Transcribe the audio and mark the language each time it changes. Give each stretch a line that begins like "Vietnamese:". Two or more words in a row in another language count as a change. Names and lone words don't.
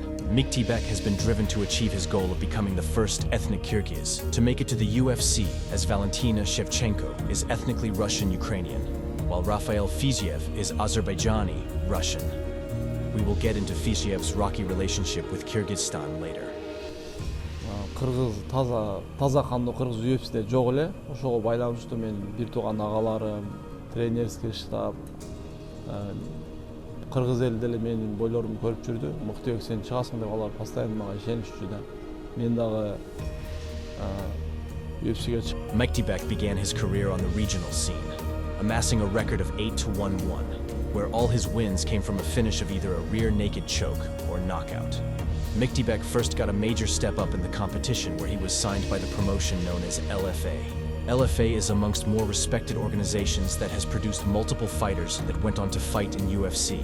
English: Myktybek has been driven to achieve his goal of becoming the first ethnic Kyrgyz to make it to the UFC, as Valentina Shevchenko is ethnically Russian-Ukrainian, while Rafael Fiziev is Azerbaijani Russian. We will get into Fiziev's rocky relationship with Kyrgyzstan later.
Kyrgyz: Kırgız таза кандуу кыргыз UFC'де жок эле. Ошого байланыштуу мен бир тууган агаларым,
Russian: тренерский штаб,
Kyrgyz: кыргыз эл деле менин бойлорумду көрүп жүрдү. Myktybek сен чыгасың деп алар постоянно мага ишенишчү да. Мен дагы UFC'ге чыктым.
English: Myktybek began his career on the regional scene, amassing a record of 8-1-1, where all his wins came from a finish of either a rear naked choke or knockout. Myktybek first got a major step up in the competition where he was signed by the promotion known as LFA. LFA is amongst more respected organizations that has produced multiple fighters that went on to fight in UFC.